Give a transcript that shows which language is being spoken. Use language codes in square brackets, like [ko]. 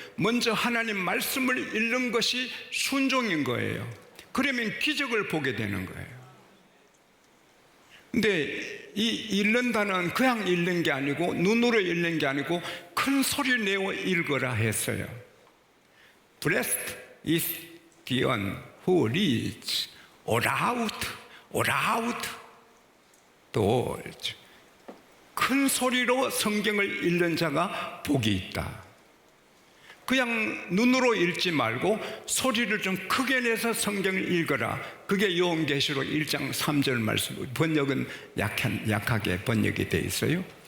[ko] 먼저 하나님 말씀을 읽는 것이 순종인 거예요. 그러면 기적을 보게 되는 거예요. 근데 이 읽는다는 그냥 읽는 게 아니고, 눈으로 읽는 게 아니고 큰 소리 내어 읽어라 했어요. [en] Blessed is the one who reads aloud, aloud. [ko] 또 큰 소리로 성경을 읽는 자가 복이 있다. 그냥 눈으로 읽지 말고 소리를 좀 크게 내서 성경을 읽어라. 그게 요한계시록 1장 3절 말씀. 번역은 약하게 번역이 되어 있어요.